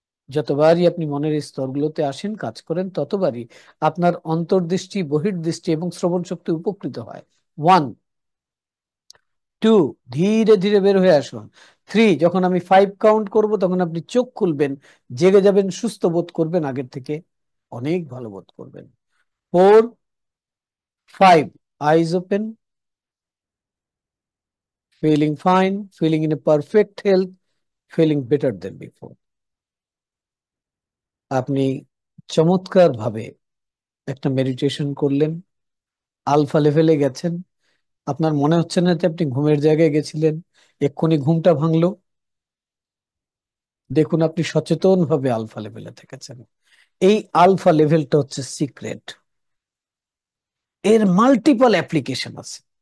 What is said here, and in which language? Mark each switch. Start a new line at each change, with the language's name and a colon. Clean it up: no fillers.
Bangla: যতবারই আপনি মনের এই স্তরগুলোতে আসেন, কাজ করেন, ততবারই আপনার অন্তর্দৃষ্টি, বহির্দৃষ্টি এবং শ্রবণ শক্তি উপকৃত হয়। 1, 2, ধীরে ধীরে বের হয়ে আসুন। 3, যখন আমি 5 কাউন্ট করব তখন আপনি চোখ খুলবেন, জেগে যাবেন, সুস্থ বোধ করবেন, আগের থেকে অনেক ভালো বোধ করবেন।
English: 4, 5, eyes open, feeling fine, feeling in a perfect health, feeling better than before.
Bangla: আপনি চমৎকার ভাবে একটা মেডিটেশন করলেন, আলফা লেভেলে গেছেন। আপনার মনে হচ্ছে না যে আপনি ঘুমের জায়গায় গেছিলেন, এক্ষুনি ঘুমটা ভাঙলো। দেখুন, আপনি সচেতন ভাবে আলফা লেভেলে থেকেছেন। এই আলফা লেভেলটা হচ্ছে সিক্রেট, এর মাল্টিপল অ্যাপ্লিকেশন আছে।